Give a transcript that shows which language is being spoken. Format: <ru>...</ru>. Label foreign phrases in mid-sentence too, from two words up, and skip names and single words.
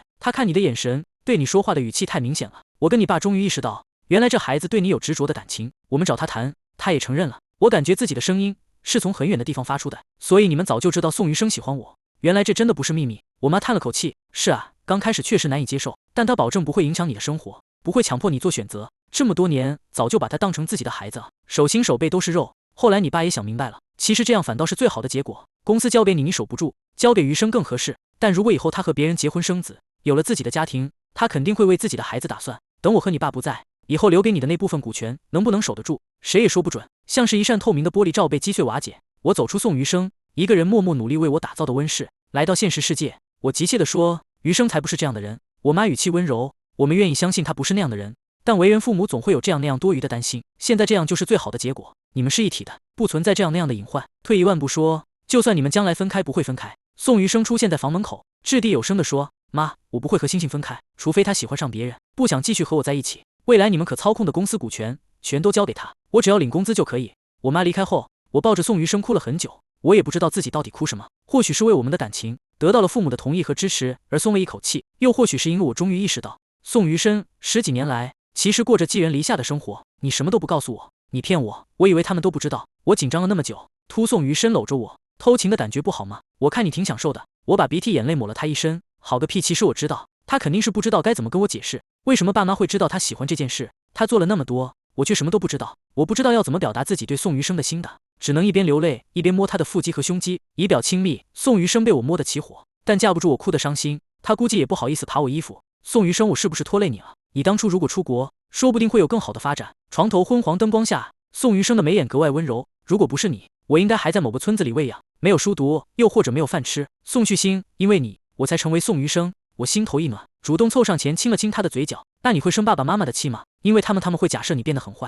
<zh>他看你的眼神，對你說話的語氣太明顯了。我跟你爸終於意識到，原來這孩子對你有執着的感情。我們找他談，他也承認了。我感覺自己的聲音是從很遠的地方發出的，所以你們早就知道宋餘生喜歡我。原來這真的不是秘密。我媽嘆了口氣，是啊，剛開始確實難以接受，但他保證不會影響你的生活，不會強迫你做選擇。這麼多年，早就把他當成自己的孩子了，手心手背都是肉。後來你爸也想明白了，其實這樣反倒是最好的結果。公司交給你，你守不住，交給餘生更合適。但如果以後他和別人結婚生子，有了自己的家庭，他肯定會為自己的孩子打算。等我和你爸不在，以後留給你的那部分股權能不能守得住，誰也說不准。像是一扇透明的玻璃罩被擊碎瓦解。我走出宋餘生一個人默默努力為我打造的溫室，來到現實世界。我急切地說，餘生才不是這樣的人。我媽語氣溫柔，我們願意相信他不是那樣的人，但為人父母總會有這樣那樣多餘的擔心。現在這樣就是最好的結果，你們是一體的，不存在这樣那樣的隱患。退一萬步說，就算你們將來分開，不會分開。宋餘生出現在房門口，掷地有聲地說，媽，我不會和星星分開，除非他喜歡上別人，不想繼續和我在一起。未來你們可操控的公司股權全都交給他，我只要領工資就可以。我媽離開後，我抱着宋餘生哭了很久，我也不知道自己到底哭什麼。或許是為我們的感情得到了父母的同意和支持而鬆了一口氣，又或許是因為我終於意識到，宋餘生10幾年來其實過着寄人籬下的生活。你什麼都不告訴我，你騙我，我以為他們都不知道。我緊張了那麼久，突宋餘生摟着我，偷情的感覺不好嗎？我看你挺享受的。我把鼻涕眼淚抹了他一身。好個屁，其實我知道，他肯定是不知道該怎麼跟我解釋，為什麼爸媽會知道他喜歡這件事。他做了那麼多，我卻什麼都不知道。我不知道要怎麼表達自己對宋餘生的心的，只能一邊流淚一邊摸他的腹肌和胸肌，以表親密。宋餘生被我摸得起火，但架不住我哭得傷心，他估計也不好意思扒我衣服。宋餘生，我是不是拖累你了？你當初如果出國，說不定會有更好的發展。床頭昏黃燈光下，宋餘生的眉眼格外溫柔。如果不是你，我應該還在某個村子裡餵養，沒有書讀，又或者沒有飯吃。宋旭星，因為你，我才成為宋餘生。我心頭一暖，主動湊上前親了親他的嘴角。那你會生爸爸媽媽的氣嗎？因為他們會假設你變得很壞。</zh>